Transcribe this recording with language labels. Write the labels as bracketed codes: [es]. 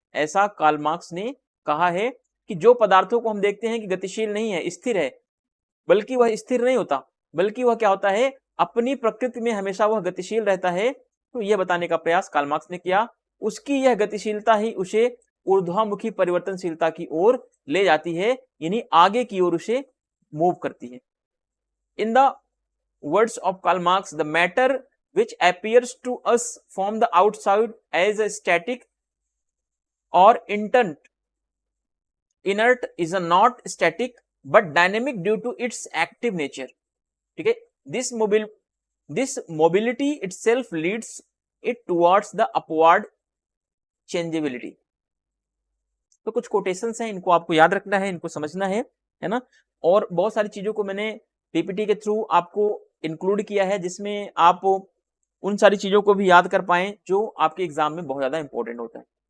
[hi] ऐसा Karl Marx ने कहा है कि जो पदार्थों को हम देखते हैं कि गतिशील नहीं है, स्थिर है, बल्कि वह स्थिर नहीं होता, बल्कि वह क्या होता है, अपनी प्रकृति में हमेशा वह गतिशील रहता है। तो यह बताने का प्रयास कार्ल मार्क्स ने किया। उसकी यह गतिशीलता ही उसे ऊर्ध्वामुखी परिवर्तनशीलता की ओर ले जाती है, यानी आगे की ओर उसे मूव करती है। [en] In the words of Karl Marx, the matter which appears to us from the outside as a static or inert is not static but dynamic due to its active nature. ठीक है, this mobility itself leads it towards the upward changeability. [hi] तो कुछ quotations हैं, इनको आपको याद रखना है, इनको समझना है ना। और बहुत सारी चीजों को मैंने पीपीटी के थ्रू आपको इंक्लूड किया है, जिसमें आप उन सारी चीजों को भी याद कर पाएं जो आपके एग्जाम में बहुत ज्यादा इंपॉर्टेंट होता है।